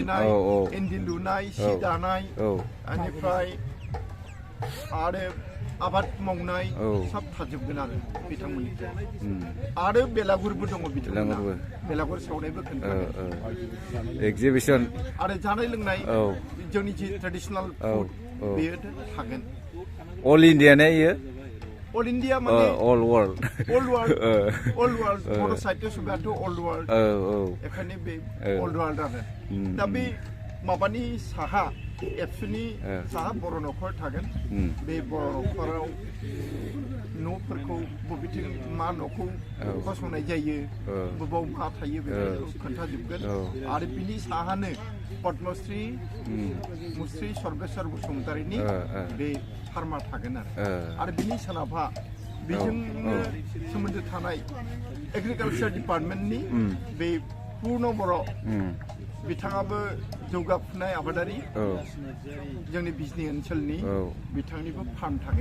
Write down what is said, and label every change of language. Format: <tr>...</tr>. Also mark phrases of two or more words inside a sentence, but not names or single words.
<brx>इन्दि लुनाय सि दानाय बेनिफ्राय आरो आबाद मावनाय सब थाजोबगोन आरो बिथांमोननिफ्राय आरो बेलागुरबो दङ बिथांमोना बेलागुर सावनायबो खोन्थागोन एग्जिबिशन आरो जानाय लोंनाय जोंनि जि ट्रेडिसनेल फुड बेयो थागोन अल इन्डिया ने इयो All India माने</brx> <en>all world</en> <brx>बर' साहित्य सभायाथ'</brx> <en>all world</en> <brx>एखायनो बे</brx> <en>all world</en> <brx>आरो दा बे माबानि साहा एबसुनि साहा बर' न'खर थागोन बे बर' न'खराव न'फोरखौ बबेथिं मा न'खौ फसंनाय जायो बबाव मा थायो बेफोरखौ खोन्थाजोबगोन आरो बिनि साहानो पद्मश्री मुस्रि सर्बेश्वर बसुमतारीनि बे फार्मा थागोन आरो बिनि सोनाबहा बेजोंनो सोमोन्दो थानाय एग्रिकालचार डिपार्टमेन्टनि बे पूर्ण बर' बिथाङाबो जौगाफुनाय आबादारि जोंनि बिजनि ओनसोलनि बिथांनिबो फार्म थागोन</brx>